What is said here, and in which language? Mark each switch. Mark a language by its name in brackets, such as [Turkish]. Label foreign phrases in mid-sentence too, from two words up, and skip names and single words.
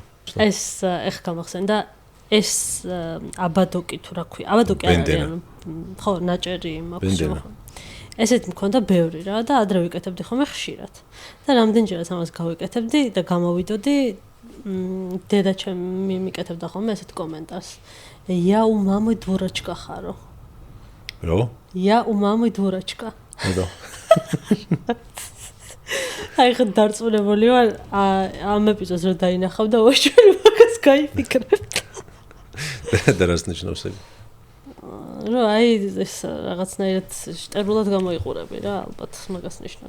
[Georgian] ეს ეხ გამახსენდა ეს აბადოკი თუ რა ქვია, აბადოკი არ არის, ხო, ნაჭერი მაქვს. ესეთ მქონდა ბევრი რა და ადრე ვიკეთებდი ხოლმე ხშირად. და რამდენჯერაც ამას გავიკეთებდი და გამოვიდოდი დედა ჩემი მიკეთებდა ხოლმე ესეთ კომენტარს. [Russian] Я у мамы дурочка харо. Ро? Я у мамы дурочка. Ро. [Georgian] აი ხა დარწმუნებული ვარ ამ ეპიზოდს რომ დაინახავ და ოშველი მაგას გაიფიქრებ. და რას ნიშნავს ეს? რო აი ეს რაღაცნაირად შტერულად გამოიყურები რა, ალბათ მაგას ნიშნავს.